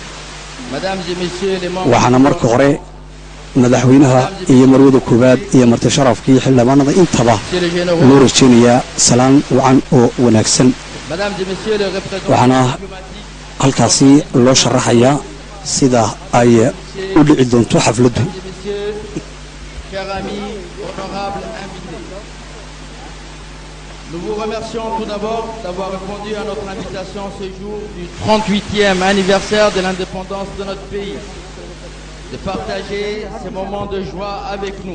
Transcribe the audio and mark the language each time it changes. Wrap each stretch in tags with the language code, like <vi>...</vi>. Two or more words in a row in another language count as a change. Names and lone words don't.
<so>waxaana marka hore madaxweynaha iyo marwada koobaad iyo marti sharafkii xildhibaanada intaba loo rajeynayaa salaan wacan oo wanaagsan waxaana halkaasi loo sharaxayaa sida ay u dhici doonto xafladu</so> <fr>Nous vous remercions tout d'abord d'avoir répondu à notre invitation ce jour du 38e anniversaire de l'indépendance de notre pays, de partager ces moments de joie avec nous.</fr>